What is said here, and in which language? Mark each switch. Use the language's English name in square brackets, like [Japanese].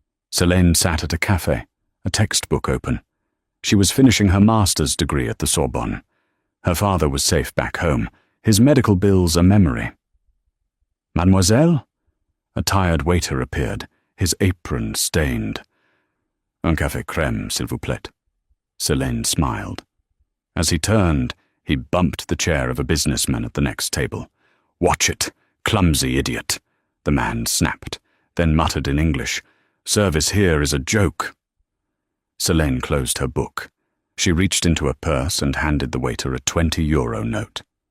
[English] Selene sat at a cafe, a textbook open. She was finishing her master's degree at the Sorbonne. Her father was safe back home, his medical bills a memory. "Mademoiselle?" A tired waiter appeared, his apron stained. [French] "Un café crème, s'il vous plaît." [English] Selene smiled. As he turned, he bumped the chair of a businessman at the next table. "Watch it, clumsy idiot," the man snapped, then muttered in English, "Service here is a joke." Selene closed her book. She reached into her purse and handed the waiter a €20 note.